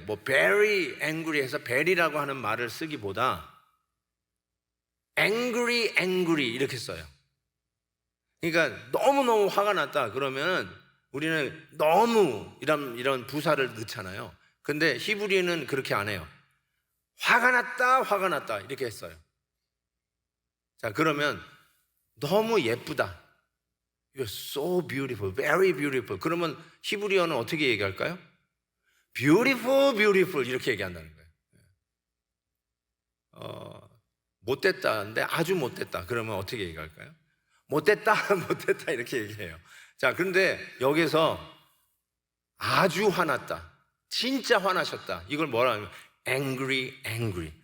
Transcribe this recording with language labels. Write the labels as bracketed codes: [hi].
[ko] 뭐 [en] very angry [ko] 해서 very라고 하는 말을 쓰기보다 angry 이렇게 써요. 그러니까 너무너무 화가 났다 그러면 우리는 너무 이런 부사를 넣잖아요. 근데 히브리어는 그렇게 안 해요. 화가 났다 이렇게 했어요. 자, 그러면 너무 예쁘다. [en] You're so beautiful, very beautiful. [ko] 그러면 히브리어는 어떻게 얘기할까요? beautiful 이렇게 얘기한다는 거예요. 못됐다인데 아주 못됐다. 그러면 어떻게 얘기할까요? 못됐다 이렇게 얘기해요. 자, 그런데 여기서 아주 화났다, 진짜 화나셨다, 이걸 뭐라 하면 angry.